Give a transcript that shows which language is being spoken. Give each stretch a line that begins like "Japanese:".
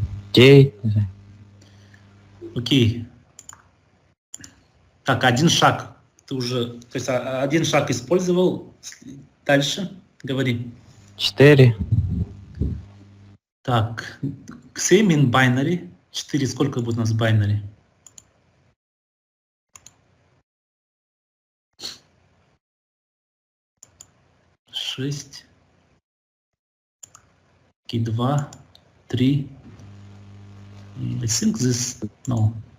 Russian: Окей. Окей. Так, один шаг. Ты уже... То есть один шаг использовал. Дальше говори. 4. Так,
English: same in binary.
Russian: 4, сколько будет у нас в binary? Шесть.
English: Okay, 2, 3. I think this, no.